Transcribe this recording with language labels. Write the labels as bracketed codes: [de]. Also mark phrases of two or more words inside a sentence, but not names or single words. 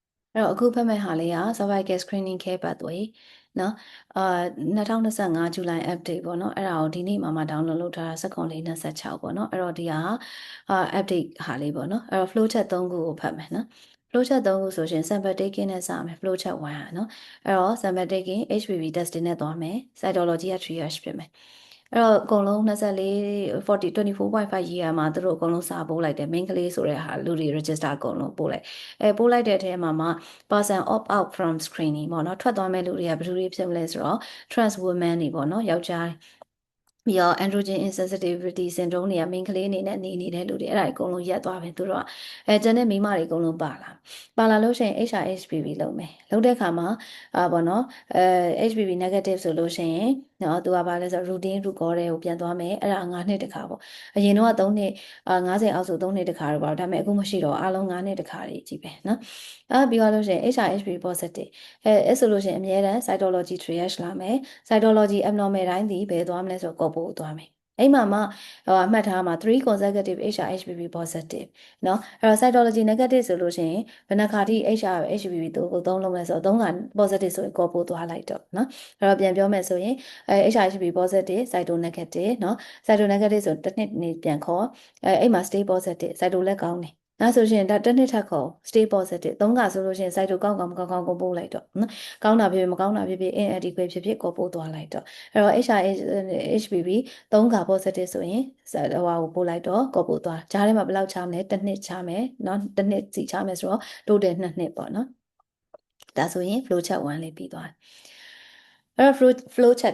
[my] အဲ့တော့အခုဖတ်မဲ့ဟာလေးက [en] cervical screening care pathway [my] နော်2025 [en] July update [my] ပေါ့နော်အဲ့ဒါကိုဒီနေ့မှ download လုပ်ထားတာ14/26ပေါ့နော်အဲ့တော့ဒီဟာupdate ဟာလေးပေါ့နော်အဲ့တော့ [en] flow chart [my] 3ခုကိုဖတ်မယ်နော် [en] flow chart [my] 3ခုဆိုရင် [en] sample taking [my] နဲ့စမယ် [en] flow chart [my] 1ဟာနော်အဲ့တော့ [en] sample taking HPV testing [my] နဲ့သွားမယ် cytology က triage ဖြစ်မယ်အဲ့တော့အကုန်လုံး24.5 year မှာသူတို့အကုန်လုံးစာ ပို့လိုက်တယ် main ကလေးဆိုတဲ့ဟာလူတွေ register အကုန်လုံးပို့လိုက်ပို့လိုက်တဲ့အထဲမှာ [en] person opt out from screening [my] ပေါ့နော်ထွက်သွားမဲ့လူတွေကဘယ်သူတွေဖြစ်မလဲဆိုတော့ [en] trans women [my] တွေပေါ့နော်ယောက်ျားပြီးတော့ [en] androgen insensitivity syndrome [my] တွေက main ကလေးအနေနဲ့နေနေတဲ့လူတွေအဲ့ဒါအကုန်လုံးရက်သွားပဲသူ တို့ကကျန်တဲ့မိန်းမတွေအကုန်လုံးပါလာလို့ရှိရင် HRHPV လုပ်မယ်လုပ်တဲ့အခါမှာပေါ့နော် [en] HPV negative [my] ဆိုလို့ရှိရင်နော်သူကဘာလဲဆိုတော့ [en] routine recall [my] တွေကိုပြန်သွားမယ်အဲ့ဒါ9နှစ်တခါပေါ့အရင်တော့3 နှစ်50အောက်ဆို3နှစ်တခါတော့ပါဒါပေမဲ့အခုမရှိတော့အားလုံး9နှစ်တခါကြီးပဲနော်ပြီးသွားလို့ရှိရင် [en] HRHPV positive [my] အဲ့ဆိုလို့ရှိရင်အများတန်း cytology triage လာမယ် [en] cytology abnormal [my] တိုင်းဒီဘယ်သွားမလဲဆိုတော့ကော့ပို့သွားမယ်အဲ့မှာမှတ်ထားမှာ [en] 3 consecutive HRHPV positive [my] เนาะအဲ့တော့ [en] cytology negative [my] ဆိုလို့ရှိ ရင်ဘယ်နှခါထိ HRHPV ကိုသုံးလုံးလဲဆိုတော့3ခါ positive ဆိုရင်ကော့ပို့သွားလိုက်တော့เนาะအဲ့တော့ပြန်ပြောမယ်ဆိုရင် [en] HRHPV positive cyto negative [my] เนาะ [en] cyto negative [my] ဆိုတစ်နှစ်နေပြန်ခေါ်အဲ့မှာ [en] stay positive cyto [my] လည်းကောင်းတယ်ဒါဆိုရှင်ဒါတစ်နှစ်ထပ်ခေါ် [en] stay positive [my] 3ခါဆိုလို့ရှင် cyto ကောင်းကောင်းမကောင်းကောင်းကိုပို့လိုက်တော့နော်ကောင်းတာဖြစ်ဖြစ်မကောင်းတာဖြစ်ဖြစ် inadequate ဖြစ်ဖြစ်ကိုပို့သွားလိုက်တော့အဲ့တော့ HPV 3ခါ positive ဆိုရင်ဟိုဟာကိုပို့လိုက်တော့ကိုပို့သွားဂျားထဲမှာဘယ်လောက်ချမယ်တစ်နှစ်ချမယ်နော်တစ်နှစ်စီချမယ်ဆိုတော့ total 2နှစ်ပေါ့နော်ဒါဆိုရင် [en] flow chart [my] 1လေးပြီးသွားတယ်အဲ့တော့ [en] flow chart